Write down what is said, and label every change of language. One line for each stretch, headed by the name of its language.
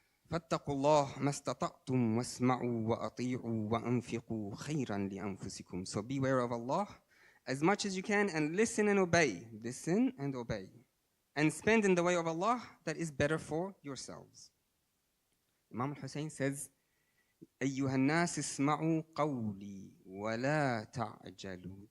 Arabic: فاتقوا الله ما استطعتم واسمعوا وأطيعوا وأنفقوا خيرا لأنفسكم.
English: So beware of Allah as much as you can and listen and obey. Listen and obey. And spend in the way of Allah that is better for yourselves. Imam al-Hussein says,
Arabic: أيها الناس اسمعوا قولي ولا تعجلوا.